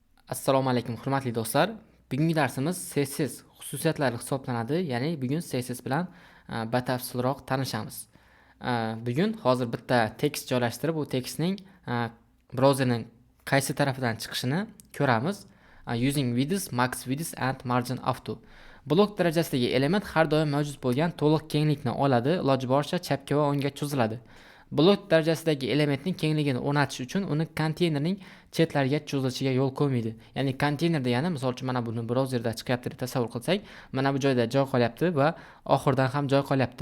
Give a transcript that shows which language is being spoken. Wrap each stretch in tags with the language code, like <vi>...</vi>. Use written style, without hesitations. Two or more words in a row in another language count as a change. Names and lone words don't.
<uz>Assalomu alaykum hurmatli do'stlar. Bugungi darsimiz CSS xususiyatlari hisoblanadi. Ya'ni bugun CSS bilan batafsilroq tanishamiz. Bugun hozir bitta tekst joylashtirib, bu tekstning brauzerning qaysi tarafidan chiqishini ko'ramiz.</uz> <en>Using width, max width and margin auto.</en> <uz>Blok darajasidagi element har doim mavjud bo'lgan to'liq kenglikni oladi, iloji boricha chapga va o'ngga cho'ziladi. Blok darajasidagi elementning kengligini o'rnatish uchun uni konteynerning chetlariga cho'zilishiga yo'l qo'ymaydi. Ya'ni konteyner degani, misol uchun mana buni brauzerda chiqyapti deb tasavvur qilsak, mana bu joyda joy qolyapti va oxirdan ham joy qolyapti.</uz>